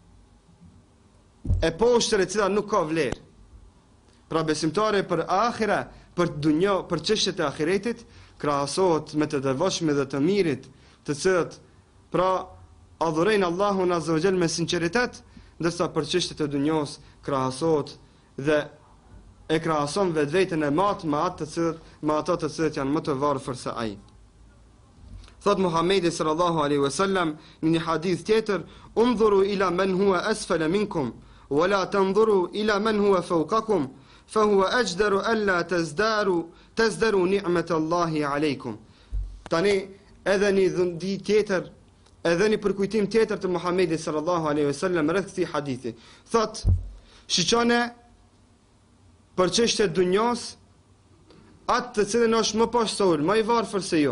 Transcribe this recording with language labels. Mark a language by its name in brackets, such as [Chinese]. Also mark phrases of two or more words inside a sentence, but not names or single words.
[Albanian] E poshtër e cila nuk ka vlerë. Pra besimtari për ahira, për dunjo, për çështjet e ahiretit, krahasohet me të devotshme dhe të mirit, të cilët pra adhurojnë Allahun [Arabic] عز وجل [Albanian] me sinqeritet, ndërsa për çështjet e dunjos krahasohet dhe e krahason vetveten e mat me ato të cilët janë më të varfër se ai. Thot Muhamedi [Arabic] صلى الله عليه وسلم [Albanian] në një hadith tjetër, [Arabic] "انظروا إلى من هو أسفل منكم ولا تنظروا إلى من هو فوقكم فهو أجدر ألا تزدروا نعمة الله عليكم." [Albanian] Tani edhe një dhëndi tjetër, edhe një përkujtim tjetër të Muhamedit [Arabic] صلى الله عليه وسلم [Albanian] rreth këtij hadithi. Thot, shiqone për çështje dunjos atë të cilën është më poshtë se unë, më i varfër se jo.